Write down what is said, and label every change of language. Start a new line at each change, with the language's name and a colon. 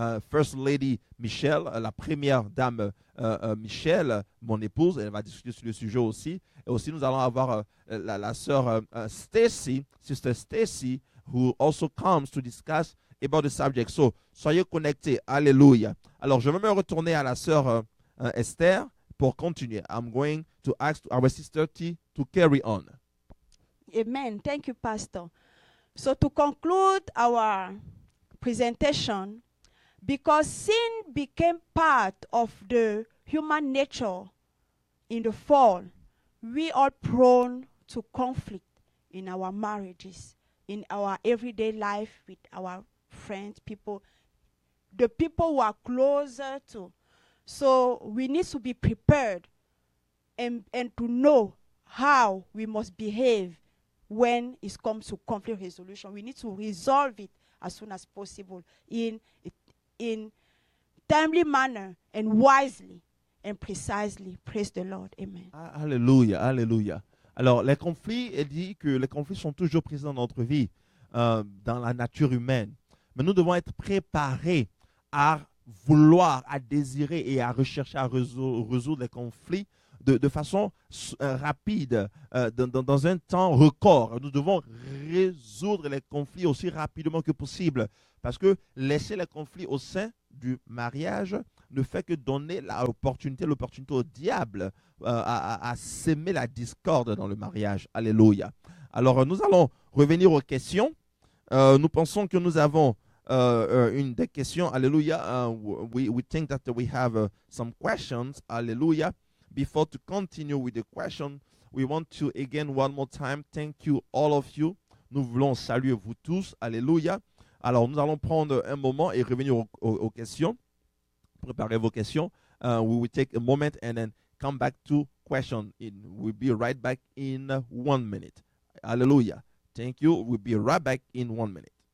French: First Lady Michelle, la première dame Michelle, mon épouse, elle va discuter sur le sujet aussi. Et aussi, nous allons avoir la sœur Stacy, Sister Stacy,
English: who also comes to discuss about the subject.
French: So, soyez connectés. Alléluia. Alors, je vais me retourner à la sœur Esther pour continuer,
English: I'm going to ask our sister T to carry on. Amen. Thank you, Pastor. So to conclude our presentation, because sin became part of the human nature in the fall, we are prone to conflict in our marriages, in our everyday life with our friends, people, the people who are closer to. So we need to be prepared and to know how we must behave when it comes to conflict resolution. We need to resolve it as soon as possible in timely manner and wisely and precisely. Praise the Lord. Amen.
French: Alléluia, alléluia. Alors, les conflits, elle dit que les conflits sont toujours présents dans notre vie, dans la nature humaine. Mais nous devons être préparés à vouloir, à désirer et à rechercher à résoudre les conflits de façon rapide, dans un temps record. Nous devons résoudre les conflits aussi rapidement que possible, parce que laisser les conflits au sein du mariage ne fait que donner l'opportunité au diable à s'aimer la discorde dans le mariage. Alléluia. Alors, nous allons revenir aux questions. Nous pensons que nous avons une des questions. Alléluia.
English: We think that we have some questions. Alléluia. Before to continue with the question, we want to again one more time thank you all of you.
French: Nous voulons saluer vous tous. Alléluia. Alors, nous allons prendre un moment et revenir aux questions. Préparez vos questions.
English: We will take a moment and then come back to question. We'll be right back in 1 minute. Hallelujah. Thank you. We'll be right back in 1 minute.